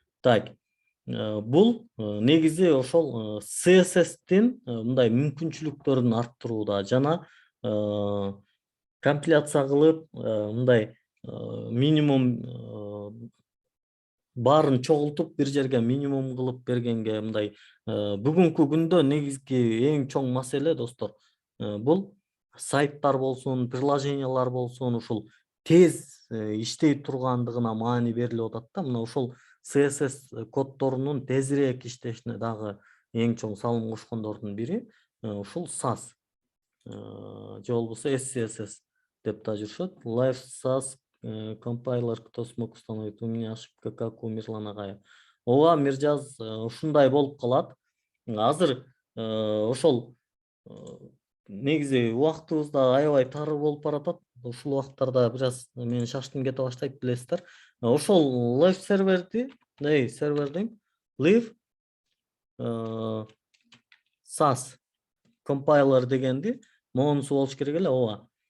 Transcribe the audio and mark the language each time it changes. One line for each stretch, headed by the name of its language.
Kyrgyz: Так, бул негизи ошол CSS-тин мындай мүмкүнчүлүктөрүн арттырууда жана компиляция кылып мындай минимум баарын чогултуп бир жерге минимум кылып бергенге мындай бүгүнкү күндө негизги эң чоң маселе достор бул сайттар болсун, приложениялар болсун, ушул тез иштей тургандыгына маани берилип атат да. Мына ушул CSS коддорунун тезирээк иштешине дагы эң чоң салым кошкондордун бири ушул SAS же болбосо SCSS деп да жүрүшөт. Live SAS
Russian: Компайлер кто смог установить? У меня ошибка, как у Мирлана Агая.
Kyrgyz: Ооба, Миржаз, ушундай болуп калат. Азыр ошол негизи убактыбызда аябай тары болуп баратат. Ушул убакыттарда бир аз менин шаштым кете баштайт, билесиздер. Ошол live серверди, сервер дейм, live SAS компайлер дегенди моунусу болуш керек эле. Ооба.